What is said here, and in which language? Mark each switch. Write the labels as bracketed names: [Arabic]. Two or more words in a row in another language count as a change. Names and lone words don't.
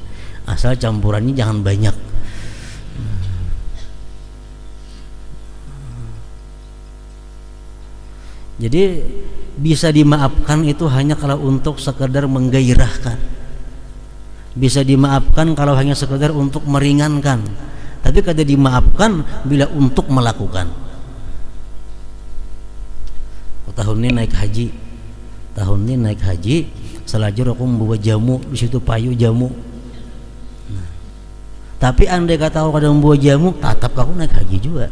[Indonesian] Asal campurannya jangan banyak. Jadi bisa dimaafkan itu hanya kalau untuk sekedar menggairahkan. Bisa dimaafkan kalau hanya sekedar untuk meringankan. Tapi kada dimaafkan bila untuk melakukan. [Banjar] Tahun ini naik haji, selajur aku membawa jamu, di situ payu jamu. [Indonesian] Nah, tapi andai kata aku kada membawa jamu, tetap aku naik haji juga.